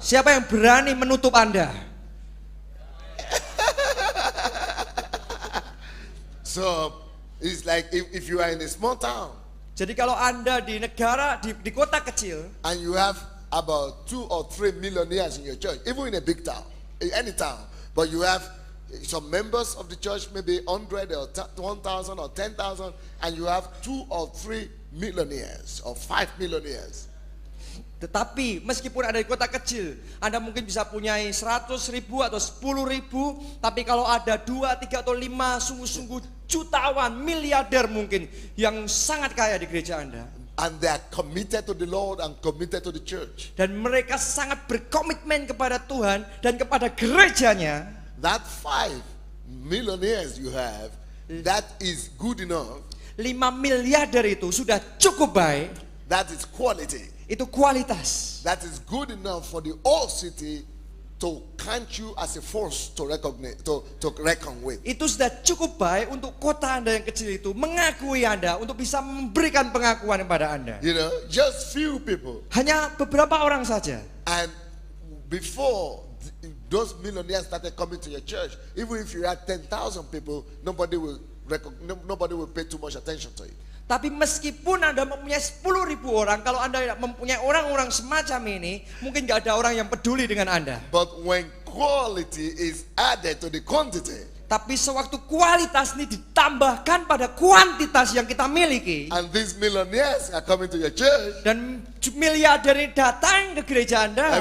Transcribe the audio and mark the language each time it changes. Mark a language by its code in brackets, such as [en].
[id] Siapa yang berani menutup Anda? [en] So it's like if you are in a small town [id] Jadi kalau Anda di negara, di kota kecil, [en] and you have about 2 or 3 millionaires in your church, even in a big town, in any town, but you have some members of the church, maybe 100 or 1,000 or 10,000, and you have 2 or 3 millionaires or 5 millionaires. [id] Tetapi meskipun ada di kota kecil, Anda mungkin bisa punyai 100.000 atau 10.000, tapi kalau ada 2, 3 atau 5 sungguh-sungguh jutawan, miliarder mungkin yang sangat kaya di gereja Anda. [en] And they are committed to the Lord and committed to the church. [id] Dan mereka sangat berkomitmen kepada Tuhan dan kepada gerejanya. [en] That 5 millionaires you have, that is good enough. [id] 5 miliarder itu sudah cukup baik. [en] That is quality. [id] Itu kualitas. [en] That is good enough for the whole city to count you as a force to recognize, to reckon with. [id] Itu sudah cukup baik untuk kota Anda yang kecil itu mengakui Anda, untuk bisa memberikan pengakuan kepada Anda. [en] You know, just few people. [id] Hanya beberapa orang saja. [en] And before those millionaires started coming to your church, even if you had 10,000 people, nobody will pay too much attention to it. [id] Tapi meskipun Anda mempunyai 10.000 orang, kalau Anda mempunyai orang-orang semacam ini, mungkin gak ada orang yang peduli dengan Anda. [en] But when quality is added to the quantity, [id] tapi sewaktu kualitas ini ditambahkan pada kuantitas yang kita miliki, [en] and these millionaires are coming to your church, [id] dan miliarder ini datang ke gereja Anda,